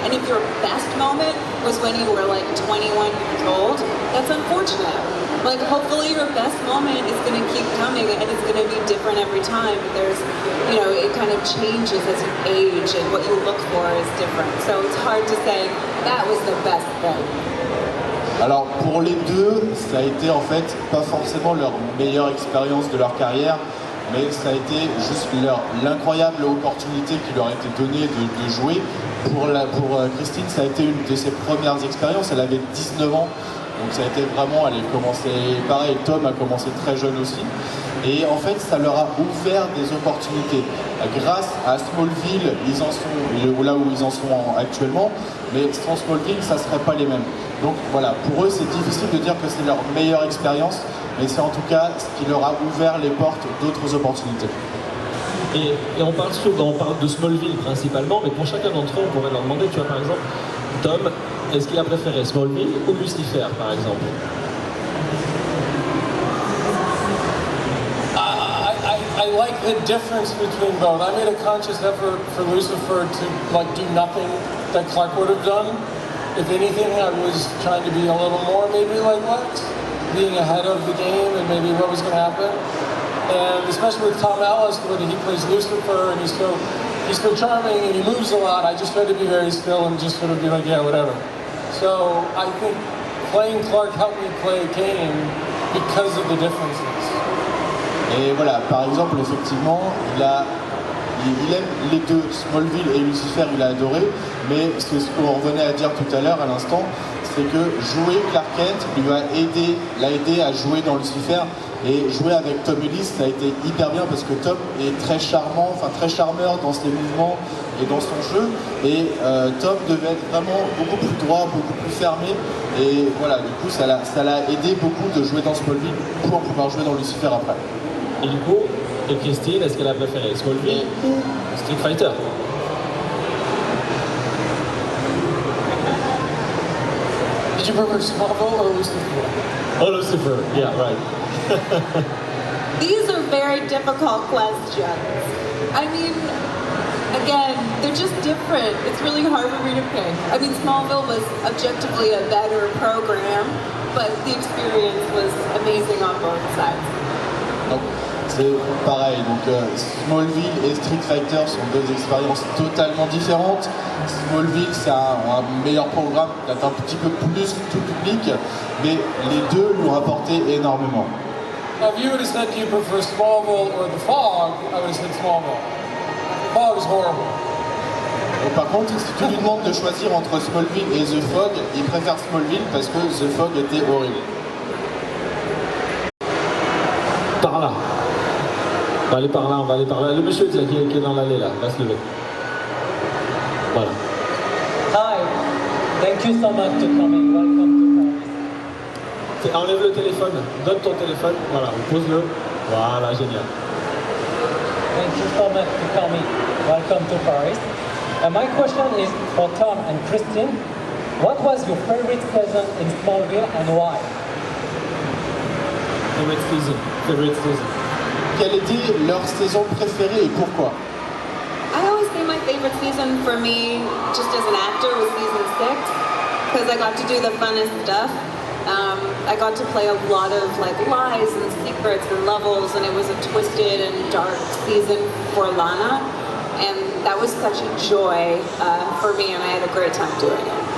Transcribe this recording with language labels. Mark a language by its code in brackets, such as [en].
[en] And if your best moment was when you were like 21 years old, that's unfortunate. Like, hopefully your best moment is going to keep coming and it's going to be different every time. There's, it kind of changes as you age and what you look for is different. So it's hard to say, that was the best thing. [fr] Alors pour les deux, ça a été en fait pas forcément leur meilleure expérience de leur carrière, mais ça a été juste l'incroyable opportunité qui leur a été donnée de jouer. Pour Christine, ça a été une de ses premières expériences, elle avait 19 ans, donc ça a été vraiment, elle a commencé, pareil, Tom a commencé très jeune aussi, et en fait ça leur a ouvert des opportunités. Grâce à Smallville, ils en sont là où ils en sont actuellement, mais sans Smallville, ça ne serait pas les mêmes. Donc voilà, pour eux c'est difficile de dire que c'est leur meilleure expérience, mais c'est en tout cas ce qui leur a ouvert les portes d'autres opportunités. Et on parle de Smallville principalement, mais pour chacun d'entre eux, on pourrait leur demander, tu vois, par exemple, Tom, est-ce qu'il a préféré Smallville ou Lucifer, par exemple? [en] I like the difference between both. I made a conscious effort for Lucifer to do nothing that Clark would have done. If anything, I was trying to be a little more maybe like Lex, being ahead of the game and maybe what was going to happen. And especially with Tom Ellis, the way that he plays Lucifer, and he's so charming and he moves a lot. I just tried to be very still and just sort of be like, yeah, whatever. So I think playing Clark helped me play Kane because of the differences. [fr] Et voilà, par exemple, effectivement, il aime les deux, Smallville et Lucifer, il a adoré, mais c'est ce qu'on revenait à dire tout à l'heure, à l'instant, c'est que jouer Clark Kent l'a aidé à jouer dans Lucifer, et jouer avec Tom Ellis, ça a été hyper bien parce que Tom est très charmant, très charmeur dans ses mouvements et dans son jeu, et Tom devait être vraiment beaucoup plus droit, beaucoup plus fermé, et voilà, du coup ça l'a aidé beaucoup de jouer dans Smallville pour pouvoir jouer dans Lucifer après. Et du coup, et Christine, est-ce qu'elle a préféré Smallville ou Street Fighter? [en] Did you prefer Smallville or Lucifer? Oh, Lucifer, yeah, right. These are very difficult questions. I mean, again, they're just different. It's really hard for me to pick. I mean, Smallville was objectively a better program, but the experience was amazing on both sides. [fr] Donc, c'est pareil, donc Smallville et Street Fighter sont deux expériences totalement différentes. Smallville, c'est un meilleur programme, peut-être un petit peu plus tout public, mais les deux lui ont apporté énormément. [en] If you would have said, do you prefer Smallville or The Fog, I would have said Smallville. The Fog is horrible. [fr] Et par contre, si tu lui demandes de choisir entre Smallville et The Fog, il préfère Smallville parce que The Fog était horrible. Par là. On va aller par là. Le monsieur qui est dans l'allée là, va se lever. Voilà. [en] Hi, Thank you so much for coming. Welcome to Paris. [fr] Enlève le téléphone, donne ton téléphone, voilà, pose-le. Voilà, génial. [en] Thank you so much for coming. Welcome to Paris. My question is for Tom and Christine. What was your favorite season in Smallville and why? Favorite season. [fr] Quelle était leur saison préférée et pourquoi? [en] I always say my favorite season for me, just as an actor, was season 6, because I got to do the funnest stuff. I got to play a lot of like lies and secrets and levels, and it was a twisted and dark season for Lana, and that was such a joy for me, and I had a great time doing it.